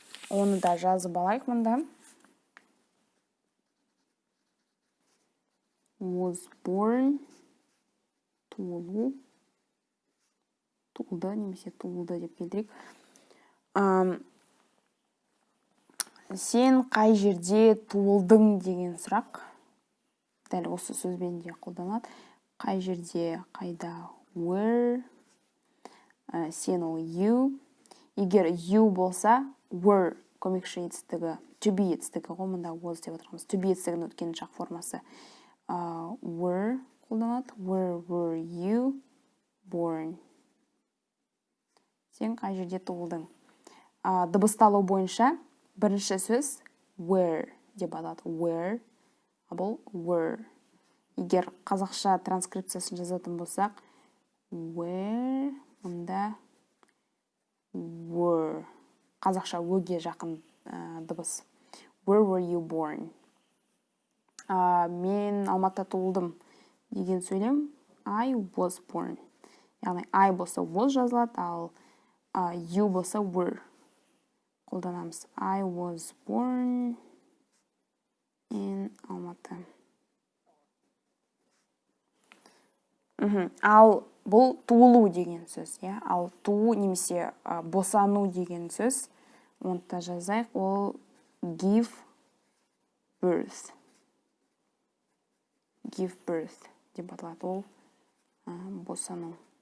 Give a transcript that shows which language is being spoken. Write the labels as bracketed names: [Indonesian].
[Kazakh] Оны да жазып алайық мұнда. [English] Was born [Kazakh] туылу. Туылды немесе туылды деп келтірейік. Сен қай жерде туылдың деген сұрақ. Дәл осы сөзбен де қолданылады. Қай жерде, қайда, where, сен ол you. Егер you болса, were көмекші етістігі, to be етістігі ғой, мұнда was деп отырмыз. To be етістігінің өткен шақ формасы. Were қолданады. [English] Where were you born? [Kazakh] Сен қай жерде туылдың? Дыбысталу бойынша бірінші сөз where деп аталады. Where, бұл were. Егер қазақша транскрипциясын жазатын болсақ, where, мұнда were. Қазақша өге жақын дыбыс. [English] Where were you born? [Kazakh] Мен Алматыда туылдым деген сөйлем [English] I was born. [Kazakh] Яғни I болса was жазылады, ал you болса were қолданамыз. [English] I was born in Алматы. [Kazakh] Ал бұл туылу деген сөз. Ал туу немесе босану деген сөз want'та жазайық, ол [English] give birth. [Kazakh] Give birth деп аталады, ол босану.